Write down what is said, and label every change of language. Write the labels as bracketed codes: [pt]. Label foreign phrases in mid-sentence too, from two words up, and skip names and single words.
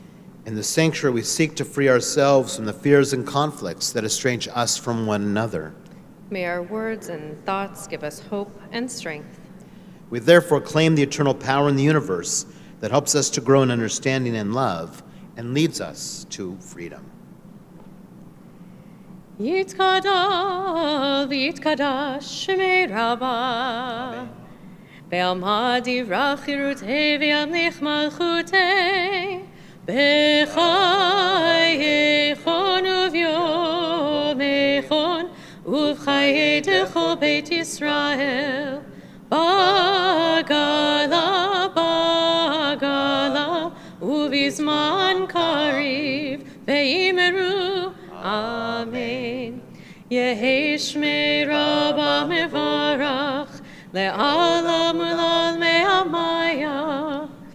[en] In the sanctuary, we seek to free ourselves from the fears and conflicts that estrange us from one another. May our words and thoughts give us hope and strength. We therefore claim the eternal power in the universe that helps us to grow in understanding and love and leads us to freedom. [arc] יתגדל ויתקדש שמיה רבא בעלמא די ברא כרעותיה וימליך מלכותיה בחייכון וביומיכון ובחיי דכל בית ישראל בעגלא בעגלא ובזמן קריב ואמרו אמן. יהא שמיה רבא מברך לעלם ולעלמי עלמיא.